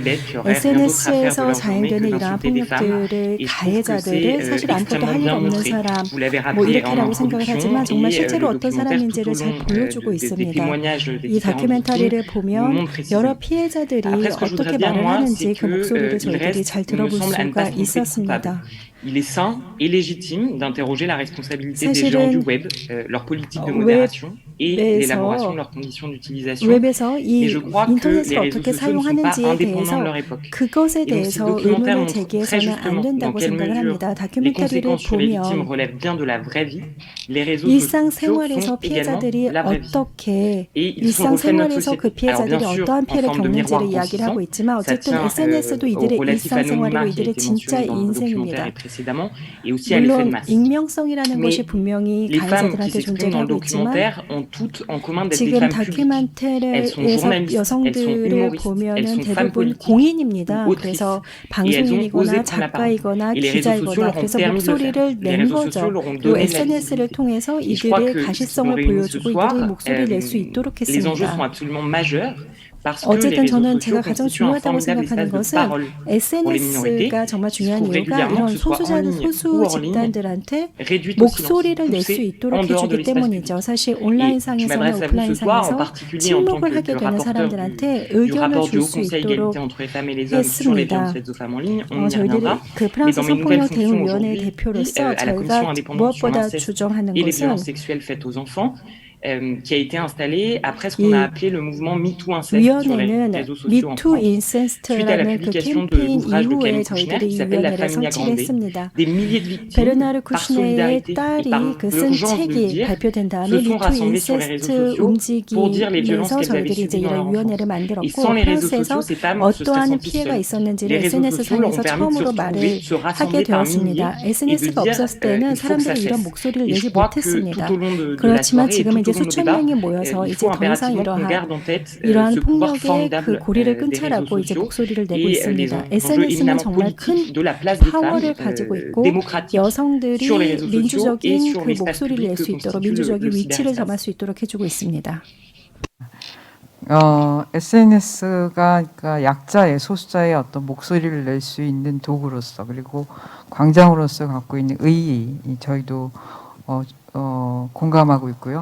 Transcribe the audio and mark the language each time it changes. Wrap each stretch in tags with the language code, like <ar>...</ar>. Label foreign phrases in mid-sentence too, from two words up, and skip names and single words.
<ko>SNS에서 자행되는 이러한 폭력들의 가해자들을 사실 아무것도 할 일 없는 사람 뭐 이렇게라고 생각을 하지만 정말 실제로 어떤 사람인지를 잘 보여주고 있습니다. 이 다큐멘터리를 보면 여러 피해자들이 어떻게 말을 하는지 그 목소리를 저희들이 잘 들어볼 수가 있었습니다.</ko> <fr>Il est sain et légitime d'interroger la responsabilité des géants du web, leur politique de modération et l'élaboration de leurs conditions d'utilisation.</fr> <ko>웹에서 이</ko> <fr>Et je crois que</fr> <ko>인터넷을</ko> <fr>les réseaux</fr> <ko>어떻게</ko> <fr>sociaux ne sont pas</fr> <ko>사용하는지에</ko> <fr>indépendants de</fr> <ko>대해서</ko> <fr>leur époque.</fr> <ko>그것에</ko> <fr>Et donc ce</fr> <ko>대해서</ko> <fr>documentaire</fr> <ko>의문을</ko> <fr>montre très</fr> <ko>제기해서는 안</ko> <fr>justement dans</fr> <ko>된다고</ko> <fr>quelle</fr> <ko>생각을</ko> <fr>mesure</fr> <ko>합니다.</ko> <fr>les</fr> <ko>다큐멘터리를</ko> <fr>conséquences sur les victimes</fr> <ko>보면</ko> <fr>relèvent bien de la vraie vie. Les réseaux</fr> <ko>일상생활에서</ko> <fr>sociaux sont également</fr> <ko>피해자들이</ko> <fr>la vraie vie.</fr> <ko>어떻게</ko> <fr>Et ils sont au reflet de notre</fr> <ko>일상생활에서 그</ko> <fr>société. Alors</fr> <ko>피해자들이</ko> <fr>bien sûr,</fr> <ko>어떠한</ko> <fr>en</fr> <ko>피해를</ko> <fr>forme de miroir</fr> <ko>겪는지를 이야기를 하고</ko> <fr>grossissant,</fr> <ko>있지만</ko> <fr>ça</fr> <ko>어쨌든</ko> <fr>tient</fr> <ko>SNS도</ko> <fr>au</fr> <ko>이들의</ko> <fr>relatif</fr> <ko>일상생활이고</ko> <fr>anonymat qui a</fr> <ko>이들의</ko> <fr>été</fr> <ko>진짜</ko> <fr>mentionné dans le documentaire</fr> <ko>인생입니다.</ko> <fr>et précédemment, et aussi à l'effet de</fr> <ko>물론</ko> <fr>masse.</fr> <ko>익명성이라는</ko> <fr>Mais</fr> <ko>것이 분명히</ko> <fr>les femmes qui</fr> <ko>가해자들한테</ko> <fr>s'expriment</fr> <ko>존재를</ko> <fr>dans le</fr> <ko>하고 있지만</ko> <fr>documentaire ont toutes en commun d'être des</fr> <ko>지금</ko> <fr>femmes publiques. Elles sont</fr> <ko>다큐멘터리에서</ko> <fr>journalistes, elles sont</fr> <ko>여성들을</ko> <fr>humoristes, elles</fr> <ko>보면은</ko> <fr>sont femmes</fr> <ko>대부분</ko> <fr>politiques</fr> <ko>공인입니다.</ko> <fr>ou autrices.</fr> <ko>그래서</ko> <fr>Et elles ont osé</fr> <ko>방송인이거나</ko> <fr>prendre la parole.</fr> <ko>작가이거나</ko> <fr>Et les réseaux sociaux</fr> <ko>기자이거나</ko> <fr>leur ont</fr> <ko>그래서</ko> <fr>permis de le</fr> <ko>목소리를</ko> <fr>faire. Les</fr> <ko>낸</ko> <fr>réseaux</fr> <ko>거죠.</ko> <fr>sociaux leur ont</fr> <ko>그리고</ko> <fr>donné de la</fr> <ko>SNS를</ko> <fr>visibilité.</fr> <ko>통해서</ko> <fr>Et je crois</fr> <ko>이들의</ko> <fr>que ce qui</fr> <ko>가시성을</ko> <fr>nous réunit ce</fr> <ko>보여주고</ko> <fr>soir,</fr> <ko>이들의 목소리를 낼 수 있도록</ko> <fr>les enjeux</fr> <ko>했습니다.</ko> <fr>sont absolument majeurs. Parce que les</fr> <ko>어쨌든</ko> <fr>réseaux</fr> <ko>저는</ko> <fr>sociaux</fr> <ko>제가 가장</ko> <fr>constituent un</fr> <ko>중요하다고</ko> <fr>formidable</fr> <ko>생각하는</ko> <fr>espace de</fr> <ko>것은</ko> <fr>parole pour les minorités</fr> <ko>SNS가 정말</ko> <fr>qui se</fr> <ko>중요한</ko> <fr>trouvent</fr> <ko>이유가</ko> <fr>régulièrement,</fr> <ko>이런</ko> <fr>que ce soit en ligne ou</fr> <ko>소수</ko> <fr>hors ligne,</fr> <ko>집단들한테</ko> <fr>réduites au silence,</fr> <ko>목소리를 낼 수</ko> <fr>poussées</fr> <ko>있도록</ko> <fr>en dehors de</fr> <ko>해주기</ko> <fr>l'espace public.</fr> <ko>때문이죠. 사실</ko> <fr>Et je</fr> <ko>온라인상에서나</ko> <fr>m'adresse à vous ce soir, en</fr> <ko>오프라인상에서</ko> <fr>particulier en tant</fr> <ko>침묵을 하게</ko> <fr>que</fr> <ko>되는</ko> <fr>rapporteur</fr> <ko>사람들한테</ko> <fr>du</fr> <ko>의견을</ko> <fr>rapport du</fr> <ko>줄</ko> <fr>Haut</fr> <ko>수</ko> <fr>Conseil</fr> <ko>있도록</ko> <fr>égalité entre les femmes et les hommes sur les violences</fr> <ko>했습니다.</ko> <fr>faites aux femmes en ligne. On y</fr> <ko>저희들이</ko> <fr>reviendra.</fr> <ko>그 프랑스</ko> <fr>Mais dans mes nouvelles</fr> <ko>성폭력 대응</ko> <fr>fonctions</fr> <ko>위원회</ko> <fr>aujourd'hui,</fr> <ko>대표로서</ko> <fr>à la Commission</fr> <ko>저희가</ko> <fr>indépendante sur</fr> <ko>무엇보다</ko> <fr>l'inceste</fr> <ko>주장하는</ko> <fr>et les</fr> <ko>것은</ko> <fr>violences sexuelles faites aux enfants, qui a été installée après ce qu'on a appelé le mouvement MeToo Inceste sur les</fr> <ko>위원회는</ko> <fr>réseaux sociaux en</fr> <ko>미투</ko> <fr>France. Suite à la</fr> <ko>인센스트라는 그</ko> <fr>publication de</fr> <ko>캠페인</ko> <fr>l'ouvrage de</fr> <ko>이후에</ko> <fr>Camille Kouchner</fr> <ko>저희들이</ko> <fr>qui</fr> <ko>이</ko> <fr>s'appelle La</fr> <ko>위원회를</ko> <fr>Familia</fr> <ko>설치를</ko> <fr>Grande,</fr> <ko>했습니다.</ko> <fr>des milliers de victimes,</fr> <ko>베르나르</ko> <fr>par</fr> <ko>쿠슈네의</ko> <fr>solidarité et par</fr> <ko>딸이 그 쓴</ko> <fr>l'urgence de le</fr> <ko>책이</ko> <fr>dire,</fr> <ko>발표된 다음에</ko> <fr>se sont</fr> <ko>미투</ko> <fr>rassemblés sur les réseaux</fr> <ko>인센스트</ko> <fr>sociaux pour dire les violences</fr> <ko>움직임에서</ko> <fr>qu'elles avaient</fr> <ko>저희들이 이제</ko> <fr>subies dans leur</fr> <ko>이런 위원회를</ko> <fr>enfance. Et</fr> <ko>만들었고</ko> <fr>sans les réseaux</fr> <ko>프랑스에서</ko> <fr>sociaux, ces femmes se seraient</fr> <ko>어떠한</ko> <fr>senties</fr> <ko>피해가</ko> <fr>seules.</fr> <ko>있었는지를</ko> <fr>Les réseaux</fr> <ko>SNS</ko> <fr>sociaux leur ont</fr> <ko>상에서</ko> <fr>permis de se</fr> <ko>처음으로</ko> <fr>retrouver,</fr> <ko>말을</ko> <fr>de se</fr> <ko>하게</ko> <fr>rassembler par</fr> <ko>되었습니다.</ko> <fr>milliers et de</fr> <ko>SNS가</ko> <fr>dire</fr> <ko>없었을 때는</ko> <fr>il faut que ça</fr> <ko>사람들이 이런</ko> <fr>cesse.</fr> <ko>목소리를</ko> <fr>Et je</fr> <ko>내지</ko> <fr>crois que</fr> <ko>못했습니다.</ko> <fr>tout au long de la</fr> <ko>그렇지만</ko> <fr>soirée et</fr> <ko>지금</ko> <fr>tout</fr> <ko>이제</ko> <fr>au long de</fr> <ko>수천</ko> <fr>débat,</fr> <ko>명이 모여서</ko> <fr>il</fr> <ko>이제</ko> <fr>faut</fr> <ko>더 이상</ko> <fr>impérativement qu'on</fr> <ko>이러한</ko> <fr>garde en tête</fr> <ko>이러한</ko> <fr>ce pouvoir</fr> <ko>폭력의</ko> <fr>formidable</fr> <ko>그 고리를</ko> <fr>des réseaux</fr> <ko>끊자라고 이제</ko> <fr>sociaux</fr> <ko>목소리를 내고</ko> <fr>et les</fr> <ko>있습니다.</ko> <fr>enjeux</fr> <ko>SNS는</ko> <fr>éminemment</fr> <ko>정말 큰</ko> <fr>politiques de la place des femmes</fr> <ko>파워를 가지고 있고</ko> <fr>démocratiques</fr> <ko>여성들이</ko> <fr>sur les réseaux sociaux et</fr> <ko>민주적인</ko> <fr>sur</fr> <ko>그</ko> <fr>l'espace</fr> <ko>목소리를</ko> <fr>public</fr> <ko>낼</ko> <fr>que</fr> <ko>수 있도록</ko> <fr>constitue</fr> <ko>민주적인</ko> <fr>le</fr> <ko>위치를</ko> <fr>cyberespace.</fr> <ko>점할 수 있도록 해주고 있습니다. SNS가 그러니까 약자의 소수자의 어떤 목소리를 낼 수 있는 도구로서 그리고 광장으로서 갖고 있는 의의 저희도 공감하고 있고요.</ko>